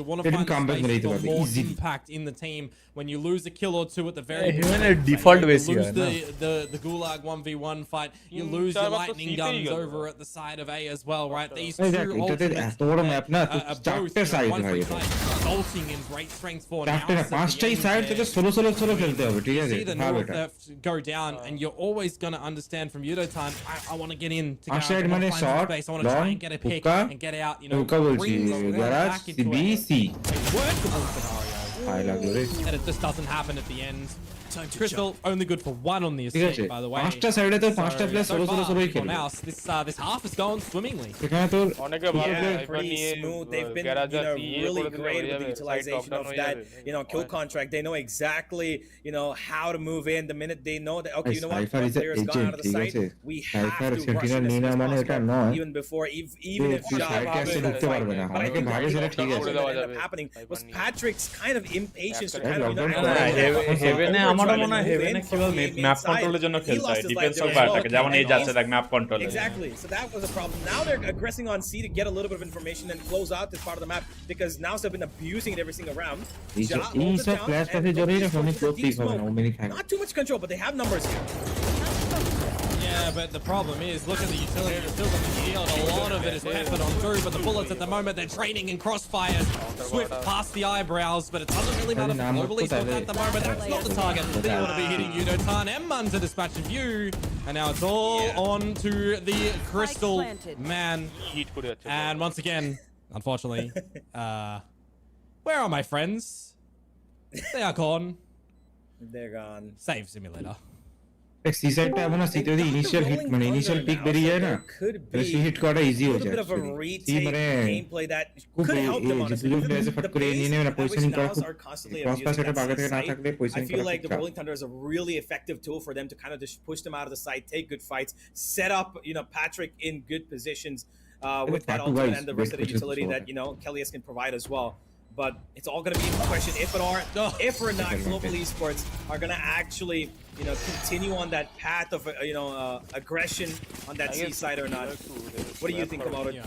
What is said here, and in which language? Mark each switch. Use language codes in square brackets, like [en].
[en] You want to find space for more impact in the team. When you lose a kill or two at the very beginning, default you lose the Gulag 1v1 fight. You lose your lightning guns over at the side of A as well, right? These two ultimates resulting in great strength for now. [bn] পাঁচটাই side থেকে solo খেলতে হবে ঠিক আছে [en] See the Neural Theft go down, and you're always going to understand from Yudo time, I want to get in to go, I want to find space, I want to try and get a pick and get out, you know, bring the back into a workable scenario. And it just doesn't happen at the end. Crystal only good for one on the escape, by the way. [bn] পাঁচটা সাইডে তো পাঁচটা player সোলোই খেলে [en] NAOS, this half has gone swimmingly. [bn] এখানে তো অনেকে ভালো [en] pretty smooth. They've been, you know, really great with the utilization of that, you know, kill contract. They know exactly, you know, how to move in the minute they know that, okay, you know what, the player's gone out of the site, we have to rush him as soon as possible, even before, even if Shaw but I think what ended up happening was Patrick's kind of impatience to kind of, you know, [bn] আমারও মনে হয় হেভেনে কিভাবে map কন্ট্রোলের জন্য খেলতে হয় defensive পার্টটাকে যেমন এই যাচ্ছে লাইক ম্যাপ কন্ট্রোলে [en] Exactly. So that was a problem. Now they're aggressing on C to get a little bit of information and close out this part of the map because now they've been abusing it every single round. Not too much control, but they have numbers here. Yeah, but the problem is, look at the utility. You've still got the shield. A lot of it is peppered on through, but the bullets at the moment, they're training in crossfires. Swift past the eyebrows, but it doesn't really matter for Global Esports at the moment. That's not the target. They want to be hitting Yudo-tan and Mun to dispatch a View. And now it's all on to the Crystal man. And once again, unfortunately, where are my friends? They are gone. They're gone. Save simulator. [bn] C সাইডটা এমন সিতে যদি initial hit মানে initial pick বেরিয়ে যায় না C hit করা easy হয়ে যায় সি মানে খুব দুজন প্লেয়ারসে ফট করে নিয়ে নেবে না পজিশনিং করা খুব ক্রস পাস এটা আগে থেকে না থাকলে পজিশনিং [en] করা I feel like the Rolling Thunder is a really effective tool for them to kind of just push them out of the site, take good fights, set up, you know, Patrick in good positions with that ultimate and the rest of the utility that, you know, Kelly's can provide as well. But it's all going to be a question if or not Global Esports are going to actually, you know, continue on that path of, you know, aggression on that C side or not. What do you think about it?